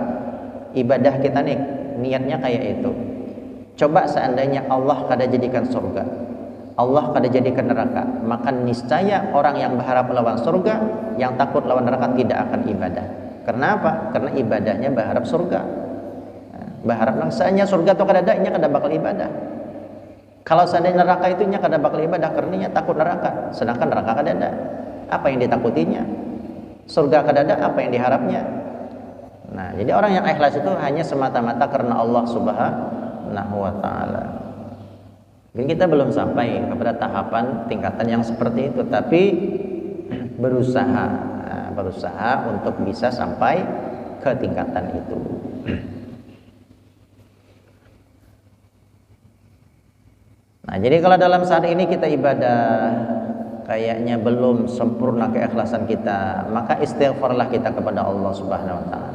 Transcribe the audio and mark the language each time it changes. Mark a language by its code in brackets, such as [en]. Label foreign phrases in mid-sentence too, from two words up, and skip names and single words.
[id] Ibadah kita nih niatnya kayak itu. Coba seandainya Allah [bjn] kada jadikan [id] surga, Allah [bjn] kada jadikan [id] neraka, maka niscaya orang yang berharap lawan surga, yang takut lawan neraka tidak akan ibadah. Kenapa? Karena ibadahnya berharap surga. Berharap langsanya surga atau [bjn] kada ada, inya kada bakal ibadah. [id] Kalau seandainya neraka itu [bjn] inya kada bakal ibadah [id] karena inya takut neraka, sedangkan neraka [bjn] kada ada. [id] Apa yang ditakutinya? Surga [bjn] kada ada, [id] apa yang diharapnya? Nah, jadi orang yang ikhlas itu hanya semata-mata karena Allah [ar] سبحانه وتعالى. [id] Mungkin kita belum sampai kepada tahapan tingkatan yang seperti itu, tapi berusaha untuk bisa sampai ke tingkatan itu. Nah, jadi kalau dalam saat ini kita ibadah kayaknya belum sempurna keikhlasan kita, maka istighfarlah kita kepada Allah [ar] سبحانه وتعالى.